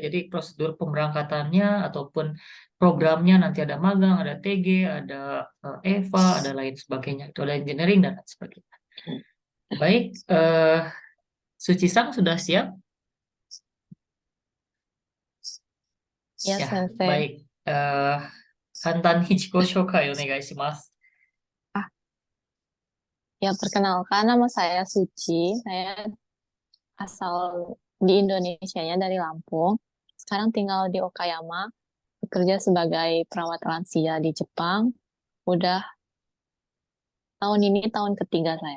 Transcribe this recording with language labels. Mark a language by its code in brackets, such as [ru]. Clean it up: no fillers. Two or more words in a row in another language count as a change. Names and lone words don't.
[id] Jadi prosedur pemberangkatannya ataupun programnya, nanti ada magang, ada TG, ada EVA, ada lain sebagainya. Itu ada engineering dan lain sebagainya. Baik, Suci Sang sudah siap? Ya, Sensei. Baik. [ja] 簡単ヒチコ紹介お願いします. [id] Ya, perkenalkan nama saya Suci. Saya asal di Indonesia-nya dari Lampung. Sekarang tinggal di Okayama. Bekerja sebagai perawat lansia di Jepang. Udah tahun ini tahun ketiga saya.